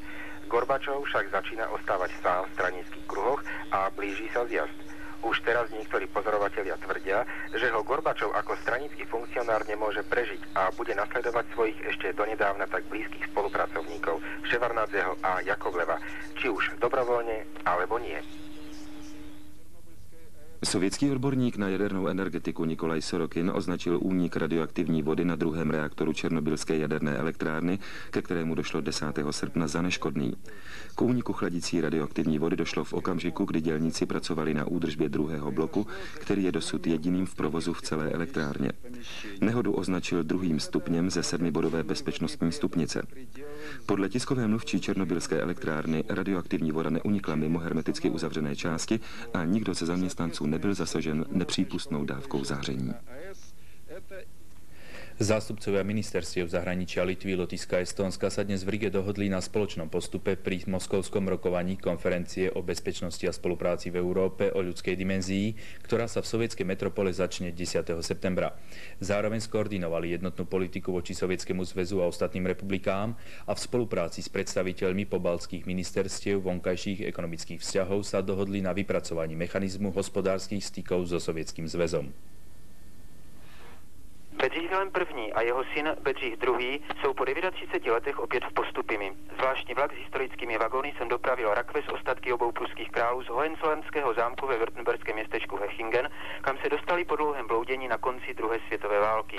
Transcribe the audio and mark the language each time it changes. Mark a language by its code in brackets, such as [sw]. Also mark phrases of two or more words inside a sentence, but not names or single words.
[sk] Gorbačov však začína ostávať sám v stranických kruhoch a blíži sa zjazd. Už teraz niektorí pozorovatelia tvrdia, že ho Gorbačov ako stranický funkcionár nemôže prežiť a bude nasledovať svojich ešte donedávna tak blízkych spolupracovníkov Ševardnadzeho a Jakovleva, či už dobrovoľne alebo nie. [cs] Sovětský odborník na jadernou energetiku Nikolaj Sorokin označil únik radioaktivní vody na druhém reaktoru černobylské jaderné elektrárny, ke kterému došlo 10. srpna, za neškodný. K úniku chladicí radioaktivní vody došlo v okamžiku, kdy dělníci pracovali na údržbě druhého bloku, který je dosud jediným v provozu v celé elektrárně. Nehodu označil 2. stupněm ze 7bodové bezpečnostní stupnice. Podle tiskové mluvčí černobylské elektrárny radioaktivní voda neunikla mimo hermeticky uzavřené části a nikdo ze zaměstnanců nebyl zasažen nepřípustnou dávkou záření. [sk] Zástupcovia ministerstiev zahraničia Litvy, Lotyšska a Estónska sa dnes v Rige dohodli na spoločnom postupe pri moskovskom rokovaní konferencie o bezpečnosti a spolupráci v Európe o ľudskej dimenzii, ktorá sa v sovietskej metropole začne 10. septembra. Zároveň skoordinovali jednotnú politiku voči Sovietskému zväzu a ostatným republikám a v spolupráci s predstaviteľmi pobaltských ministerstiev vonkajších ekonomických vzťahov sa dohodli na vypracovaní mechanizmu hospodárskych stykov so Sovietským zväzom. [cs] Bedřich Vilém I. a jeho syn Bedřich II. Jsou po 39 letech opět v Postupimi. Zvláštní vlak s historickými vagóny sem dopravil rakve z ostatky obou pruských králů z Hohenzollernského zámku ve württemberském městečku Hechingen, kam se dostali po dlouhém bloudění na konci druhé světové války.